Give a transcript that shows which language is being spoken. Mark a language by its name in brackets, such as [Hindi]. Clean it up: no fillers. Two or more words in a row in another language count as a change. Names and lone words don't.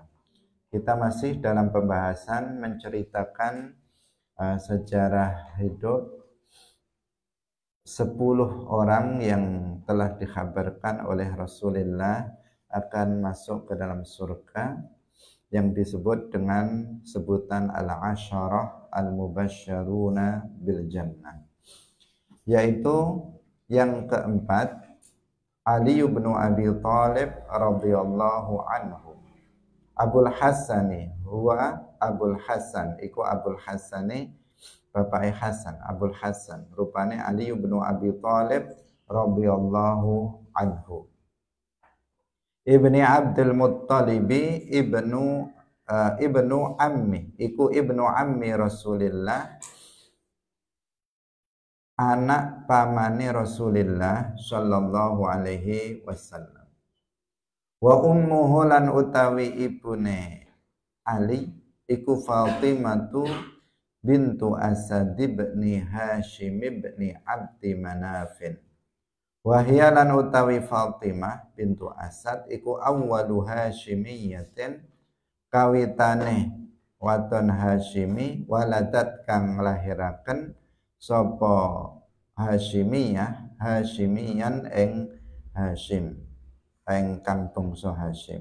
[Indonesian] Kita masih dalam pembahasan menceritakan sejarah hidup 10 orang yang telah dikhabarkan oleh Rasulullah akan masuk ke dalam surga, yang disebut dengan sebutan [Arabic] al-asyarah al-mubasysyaruna bil jannah, [Indonesian] yaitu yang keempat Ali bin Abi Thalib [Arabic] radhiyallahu anhu. [Javanese] Abul Hasani huwa Abul Hasan, iku Abul Hasani bapak Hasan, Abul Hasan rupane Ali bin Abi Thalib [Arabic] radhiyallahu anhu. Ibni Abdul Muttalibi ibnu ammi, [Javanese] iku [Arabic] ibnu ammi Rasulillah, [Javanese] anak pamane Rasulillah [Arabic] sallallahu alaihi wasallam. Wa ummuhu [Javanese] lan utawi ibune Ali iku Fatimatu bintu Asad ibni Hashim ibni Abdi Manafin. [Arabic] Wa hiya [Javanese] lan utawi Fatimah bintu Asad iku [Arabic] awwalu Hashimiyatin, [Javanese] kawitane waton Hashimi, waladat kang lahiraken sapa Hasyimiyah, Hasyimiyan ing Hasyim, ingkang bangsa Hasyim.